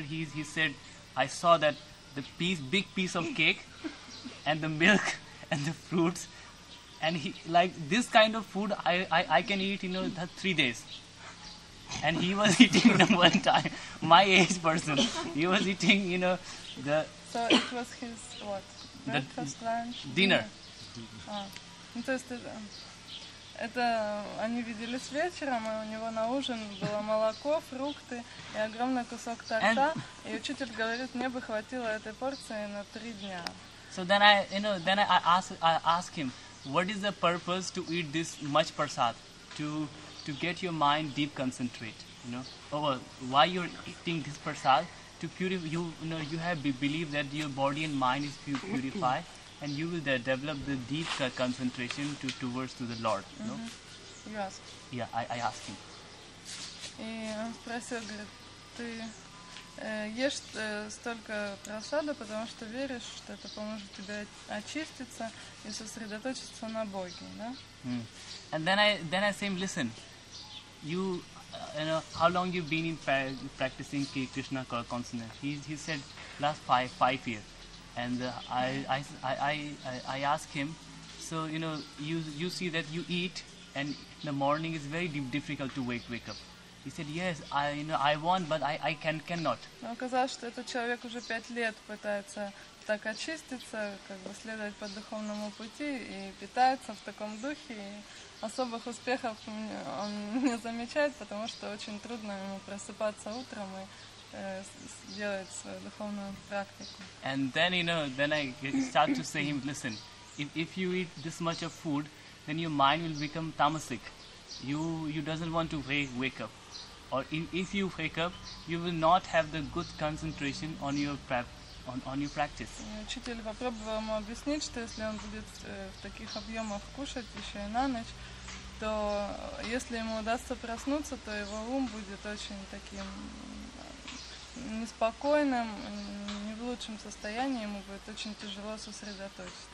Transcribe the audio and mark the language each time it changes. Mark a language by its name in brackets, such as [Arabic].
[English] He said, I saw that the big piece of cake and the milk and the fruits. And he like this kind of food I can eat 3 days, and he was eating one time. My age person, he was eating the. So it was his what? Breakfast, lunch, dinner. [Russian] То есть это они виделись вечером, и у него на ужин было молоко, фрукты и огромный кусок торта. И учитель говорит, мне бы хватило этой порции на 3 дня. [English] So then I asked him, what is the purpose to eat this much prasad? To get your mind deep concentrate, why you're eating this prasad? To purify, you have believe that your body and mind is purified, and you will develop the deep concentration towards to the Lord. You asked? Yeah, I asked him. [Russian] И он спросил, говорит, ты ешь столько прасада, потому что веришь, что это поможет тебе очиститься и сосредоточиться на Боге, да? [English] And then I say him, listen, you how long you've been in practicing Krishna consciousness? He said last 5 years, and I asked him, so you see that you eat, and in the morning it's very difficult to wake up. He said, yes, I want, but I cannot. [Russian] Но оказалось, что этот человек уже 5 лет пытается так очиститься, следовать по духовному пути и питается в таком духе. И особых успехов он не замечает, потому что очень трудно ему просыпаться утром и делать свою духовную практику. [English] And then I start to say him, listen, if you eat this much of food, then your mind will become tamasic. You doesn't want to wake up. Or if you wake up, you will not have the good concentration on your practice. [Russian] Учитель попробовал ему объяснить, что если он будет в таких объемах кушать еще и на ночь, то если ему удастся проснуться, то его ум будет очень таким неспокойным, не в лучшем состоянии, ему будет очень тяжело сосредоточиться.